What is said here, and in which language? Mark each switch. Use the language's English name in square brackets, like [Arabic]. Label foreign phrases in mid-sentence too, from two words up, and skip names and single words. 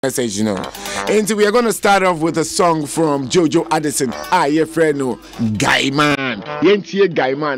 [English] message, you know. And we are going to start off with a song from Jojo Addison. Your friend, no, Guy Man. Yentie Guy Man.